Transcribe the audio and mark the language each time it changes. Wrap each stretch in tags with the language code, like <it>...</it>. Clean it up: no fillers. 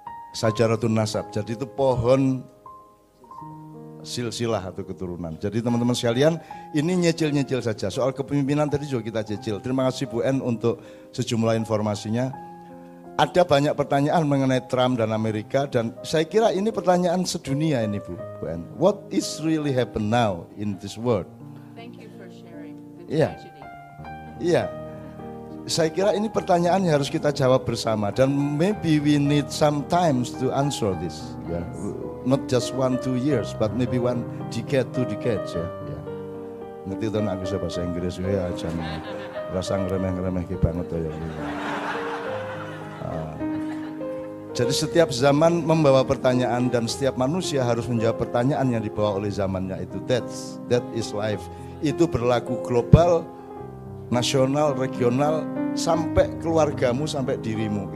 <id>Sajaratun nasab, jadi itu pohon silsilah atau keturunan. Jadi teman-teman sekalian, ini nyecil-nyecil saja. Soal kepemimpinan tadi juga kita cicil. Terima kasih Bu En untuk sejumlah informasinya. Ada banyak pertanyaan mengenai Trump dan Amerika, dan saya kira ini pertanyaan sedunia ini Bu En.</id> <en>What is really happen now in this world?</en> <id>Iya, iya. Saya kira ini pertanyaan yang harus kita jawab bersama, dan</id> <en>maybe we need some times to answer this. Yeah. Not just 1-2 years, but maybe 1 decade, 2 decades ya. Yeah.</en> <id>Ngerti tuh aku bisa bahasa Inggris ya, jangan rasa ngeremeh-ngeremeh banget ya. Jadi setiap zaman membawa pertanyaan, dan setiap manusia harus menjawab pertanyaan yang dibawa oleh zamannya itu.</id> <en>That is life.</en> <id>Itu berlaku global, nasional, regional, sampai keluargamu, sampai dirimu.</id>